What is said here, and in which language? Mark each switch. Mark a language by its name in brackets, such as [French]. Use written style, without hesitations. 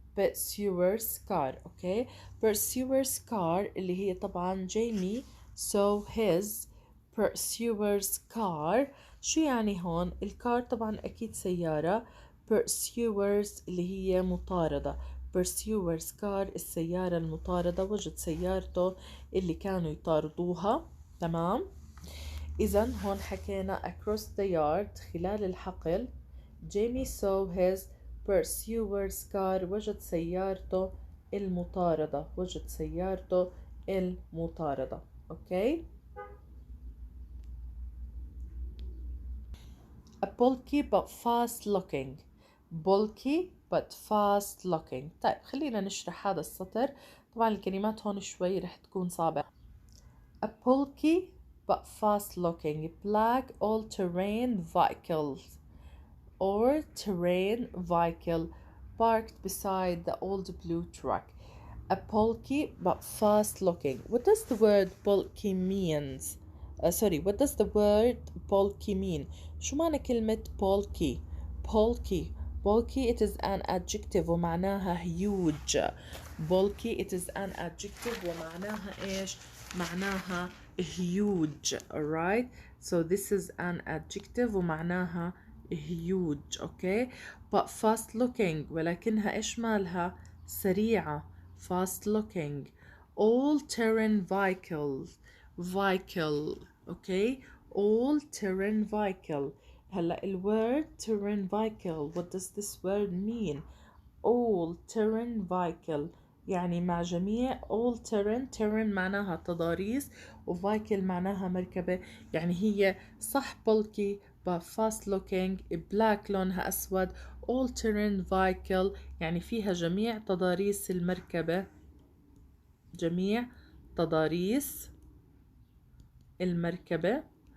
[English] okay, pursuer's car [Arabic] اللي هي طبعا جيمي [English] saw his pursuer's car. [Arabic] شو يعني هون؟ الكار طبعا اكيد سيارة، pursuers اللي هي مطاردة، [English] pursuer's car [Arabic] السيارة المطاردة، وجد سيارته اللي كانوا يطاردوها، تمام. إذن هون حكينا [English] across the yard [Arabic] خلال الحقل. [English] Jamie saw his pursuer's car. [Arabic] وجد سيارته المطاردة. وجد سيارته المطاردة. أوكي. [English] A bulky but fast looking. bulky but fast looking. [Arabic] طيب خلينا نشرح هذا السطر. طبعا الكلمات هون شوي رح تكون صعبة. [English] A bulky but fast looking black all-terrain vehicle parked beside the old blue truck. A bulky but fast looking. What does the word bulky means? What does the word bulky mean? [Arabic] شو معنى كلمة bulky? [English] Bulky it is an adjective [Arabic] ومعناها [English] huge. bulky it is an adjective [Arabic] ومعناها إيش؟ معناها [English] huge. alright, so this is an adjective [Arabic] ومعناها [English] huge. okay, but fast looking [Arabic] ولكنها إيش مالها؟ سريعة. [English] fast looking. all terrain vehicle. okay, all terrain vehicle. [Arabic] هلا [English] الword terrain vehicle, what does this word mean? all terrain vehicle [Arabic] يعني مع جميع. [English] all terrain [Arabic] معناها تضاريس وvehicle معناها مركبة. يعني هي صح [English] bulky but fast looking black [Arabic] لونها أسود. [English] all terrain vehicle [Arabic] يعني فيها جميع تضاريس المركبة. جميع تضاريس المركبة.